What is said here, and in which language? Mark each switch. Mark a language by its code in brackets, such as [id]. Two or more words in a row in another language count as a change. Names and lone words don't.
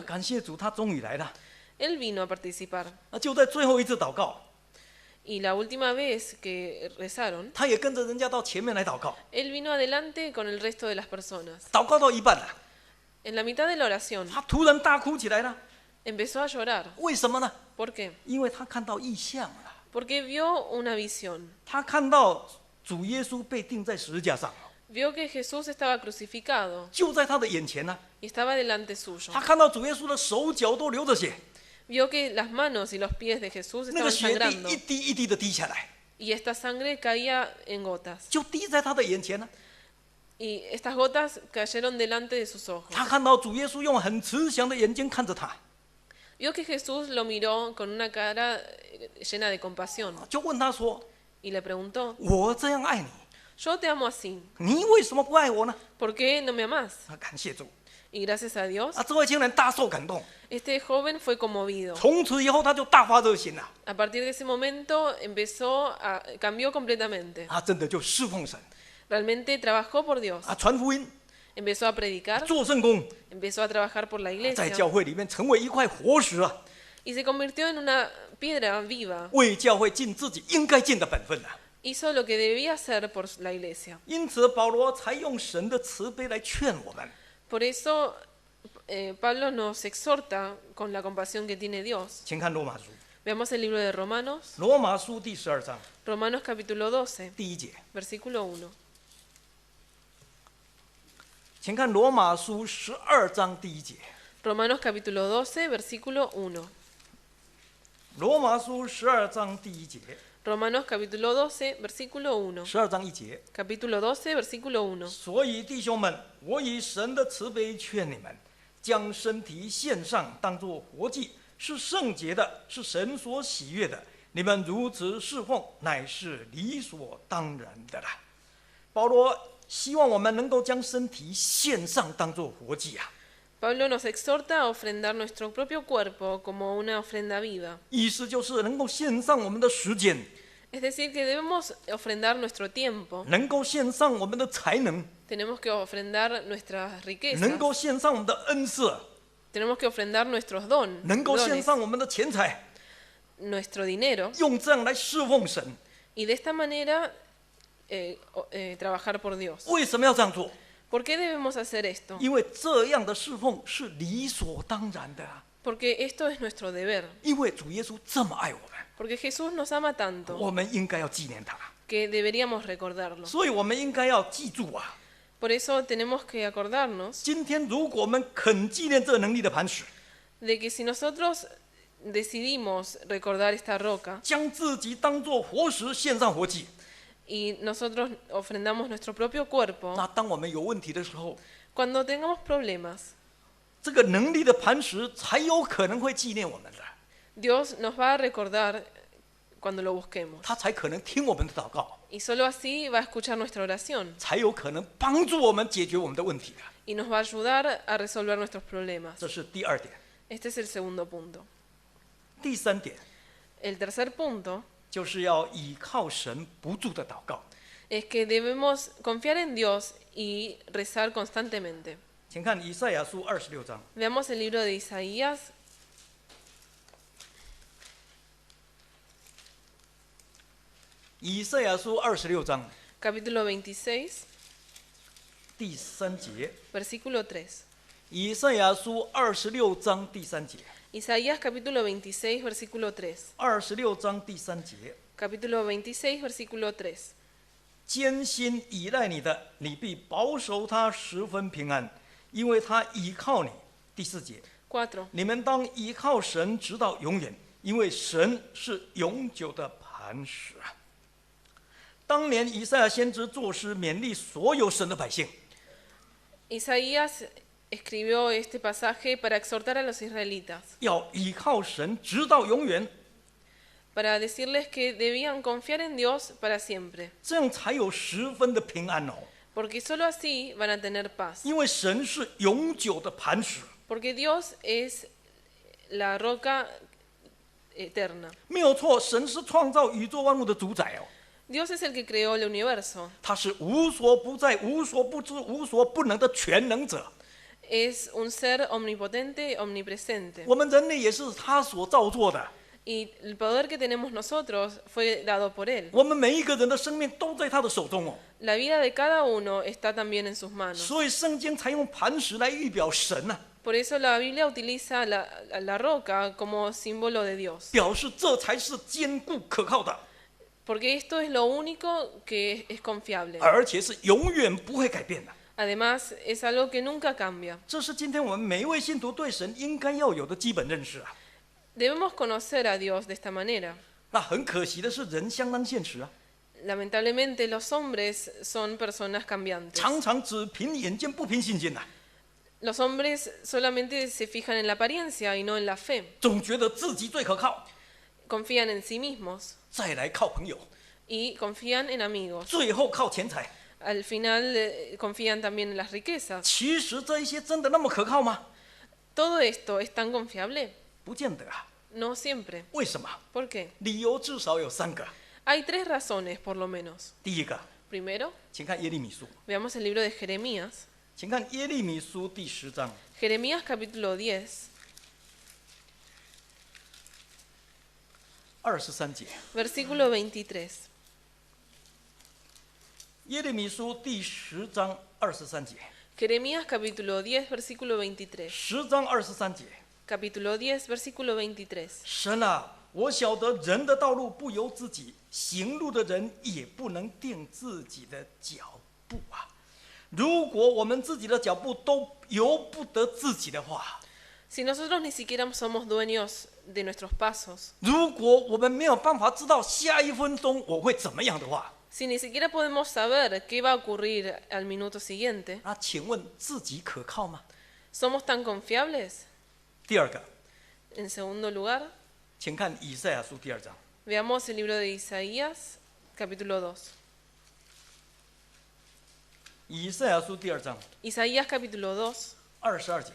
[zh] 感谢主，他终于来了。 [es] Él vino a participar. [zh] 就在最后一次祷告， [es] Y la última vez que rezaron, [zh] 他也跟着人家到前面来祷告。 [es] él vino adelante con el resto de las personas. [zh] 祷告到一半了， [es] En la mitad de la oración, [zh] 他突然大哭起来了。 [es] empezó a llorar. [zh] 为什么呢？ [es] ¿Por qué? [zh] 因为他看到异象了， [es] Porque vio una visión. [zh] 他看到主耶稣被钉在十字架上， [es] Vio que Jesús estaba crucificado [zh] 就在他的眼前呢。 [es] y estaba delante suyo. [zh] 他看到主耶稣的手脚都流着血， [es] Vio que las manos y los pies de Jesús [zh] 那个 [es] estaban [zh] 血滴 [es] sangrando [zh] 一滴一滴的滴下来， [es] y esta sangre caía en gotas. [zh] 就滴在他的眼前呢。 [es] Y estas gotas cayeron delante de sus ojos. [zh] 他看到主耶稣用很慈祥的眼睛看着他， [es] vio que Jesús lo miró con una cara llena de compasión [zh] 就问他说 [es] y le preguntó, [zh] 我这样爱你， [es] yo te amo así, [zh] 你为什么不爱我呢？ [es] ¿por qué no me amás? [zh] 感谢主 [es] Y gracias a Dios, [zh] 这位青年大受感动， [es] este joven fue conmovido. [zh] 从此以后他就大发热心了， [es] A partir de ese momento cambió completamente. [zh] 真的就侍奉神， [es] Realmente trabajó por Dios. [zh] 传福音， [es] Empezó a predicar, [zh] 做圣工， [es] empezó a trabajar por la [zh] 在 [es] iglesia [zh] 教会里面成为一块活石啊， [es] y se convirtió en una piedra viva. [zh] 为教会尽自己应该尽的本分啊。 [es] Hizo lo que debía hacer por la iglesia. [zh] 因此，保罗才用神的慈悲来劝我们。 [es] Por eso Pablo nos exhorta con la compasión que tiene Dios. [zh] 请看罗马书， [es] Veamos el libro de Romanos, [zh] 罗马书第12章 [es] Romanos capítulo 12, [zh] 第1节， [es] versículo 1. [zh] 请看罗马书12章第1节。 [es] Romanos capítulo 12, versículo 1. [zh] 罗马书12章第1节， [es] Romanos capítulo 12, versículo 1. [zh] 12 章1节。 [es] Capítulo 12, versículo 1. [zh] 所以弟兄们，我以神的慈悲劝你们，将身体献上，当作活祭，是圣洁的，是神所喜悦的。你们如此侍奉，乃是理所当然的啦。保罗希望我们能够将身体献上，当作活祭啊。 [es] Pablo nos exhorta a ofrendar nuestro propio cuerpo como una ofrenda viva. [zh] 意思就是能够献上我们的时间， [es] Es decir, que debemos ofrendar nuestro tiempo, [zh] 能够献上我们的才能， [es] tenemos que ofrendar nuestras riquezas, [zh] 能够献上我们的恩赐， [es] tenemos que ofrendar nuestros [zh] 能够献 [es] dones, [zh] 上我们的钱财， [es] nuestro dinero, [zh] 用这样来侍奉神。 [es] y de esta manera trabajar por Dios. [zh] 为什么要这样做？ [es] ¿Por qué debemos hacer esto? [zh] 因为这样的侍奉是理所当然的啊！ [es] Porque esto es nuestro deber. [zh] 因为主耶稣这么爱我们， [es] Porque Jesús nos ama tanto [zh] 我们应该要纪念他， [es] que deberíamos recordarlo. [zh] 所以我们应该要记住啊！ [es] Por eso tenemos que acordarnos [zh] 今天如果我们肯纪念这能力的磐石， [es] de que si nosotros decidimos recordar esta roca [zh] 将自己当作活石献上活祭， [es] y nosotros ofrendamos nuestro propio cuerpo, [zh] 那当我们有问题的时候， [es] cuando tengamos problemas, [zh] 这个能力的磐石才有可能会纪念我们的， [es] Dios nos va a recordar cuando lo busquemos. [zh] 他才可能听我们的祷告， [es] Y solo así va a escuchar nuestra oración [zh] 才有可能帮助我们解决我们的问题的。 [es] y nos va a ayudar a resolver nuestros problemas. [zh] 这是第二点。 [es] Este es el segundo punto. [zh] 第三点 [es] El tercer punto [zh] 就是要倚靠神不住的祷告。 [es] es que debemos confiar en Dios y rezar constantemente. [zh] 请看以赛亚书26章。 [es] Veamos el libro de Isaías, [zh] 以赛亚书26章 [es] capítulo 26, [zh] 第3节。 [es] versículo 3. [zh] 以赛亚书26章第3节。 [es] Isaías capítulo 26, versículo 3. [zh] 26 章第3节。 [es] Capítulo 26, versículo 3. [zh] 艰辛依赖你的，你必保守他十分平安，因为他倚靠你。第4节。 4. 你们当依靠神直到永远，因为神是永久的磐石啊。当年以赛亚先知作诗勉励所有神的百姓， [es] Isaías escribió este pasaje para exhortar a los israelitas, [zh] 要依靠神直到永远， [es] para decirles que debían confiar en Dios para siempre, [zh] 这样才有十分的平安哦。 [es] porque solo así van a tener paz, [zh] 因为神是永久的磐石， [es] porque Dios es la roca eterna. [zh] 没有错，神是创造宇宙万物的主宰哦。 [es] Dios es el que creó el universo, [zh] 他是无所不在、无所不知、无所不能的全能者。 [es] es un ser omnipotente, omnipresente. [zh] 我们人类也是他所造作的， [es] Y el poder que tenemos nosotros fue dado por Él. [zh] 我们每一个人的生命都在他的手中哦。 [es] La vida de cada uno está también en sus manos. [zh] 所以圣经才用磐石来预表神呐、 [es] Por eso la Biblia utiliza la roca como símbolo de Dios. [zh] 表示这才是坚固可靠的， [es] Porque esto es lo único que es confiable. [zh] 而且是永远不会改变的。 [es] Además, es algo que nunca cambia. [zh] 这是今天我们每一位信徒对神应该要有的基本认识啊。 [es] Debemos conocer a Dios de esta manera. [zh] 那很可惜的是，人相当现实啊， [es] Lamentablemente, los hombres son personas cambiantes. [zh] 常常只凭眼见不凭信心呐、 [es] Los hombres solamente se fijan en la apariencia y no en la fe. [zh] 总觉得自己最可靠， [es] Confían en sí mismos [zh] 再来靠朋友， [es] y confían en amigos. [zh] 最后靠钱财。 [es] Al final confían también en las riquezas. [zh] 其实这一些真的那么可靠吗？ [es] ¿Todo esto es tan confiable? [zh] 不见得啊。 [es] No siempre. [zh] 为什么？ [es] ¿Por qué? [zh] 理由至少有3个。 [es] Hay 3 razones, por lo menos. [zh] 第一个， [es] Primero, [zh] 请看耶利米书， [es] veamos el libro de Jeremías. [zh] 请看耶利米书第10章 [es] Jeremías capítulo 10, [zh] 23 节。 [es] versículo 23. [zh] 耶利米书第10章23节。 [es] Jeremías capítulo 10, versículo 23. [zh] 10 章23节。 [es] Capítulo 10, versículo 23. [zh] 神啊，我晓得人的道路不由自己，行路的人也不能定自己的脚步啊。如果我们自己的脚步都由不得自己的话， [es] Si nosotros ni siquiera somos dueños de nuestros pasos, [zh] 如果我们没有办法知道下一分钟我会怎么样的话， [es] si ni siquiera podemos saber qué va a ocurrir al minuto siguiente, [zh] 那请问自己可靠吗？ [es] ¿somos tan confiables? [zh] 第二个， [es] En segundo lugar, [zh] 请看以赛亚书第2章， [es] veamos el libro de Isaías, capítulo 2. [zh] 以赛亚书第2章 [es] Isaías capítulo 2, [zh] 22 节，